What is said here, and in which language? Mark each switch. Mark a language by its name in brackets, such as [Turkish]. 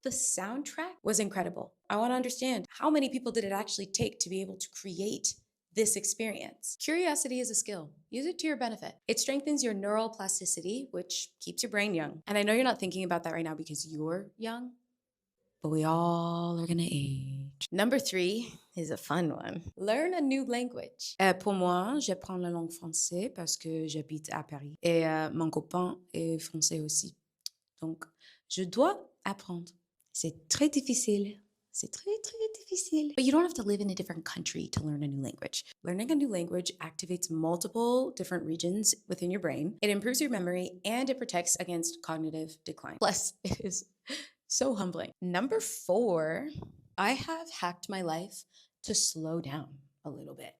[English] The soundtrack was incredible. I want to understand, how many people did it actually take to be able to create this experience? Curiosity is a skill. Use it to your benefit. It strengthens your neural plasticity, which keeps your brain young. And I know you're not thinking about that right now because you're young, but we all are gonna age. Number 3 is a fun one. Learn a new language. [French] Pour moi, j'apprends la langue française parce que j'habite à Paris. Et mon copain est français aussi. Donc, je dois apprendre. C'est très difficile. C'est très, très difficile. [English] But you don't have to live in a different country to learn a new language. Learning a new language activates multiple different regions within your brain. It improves your memory and it protects against cognitive decline. Plus, it is so humbling. Number 4, I have hacked my life to slow down a little bit.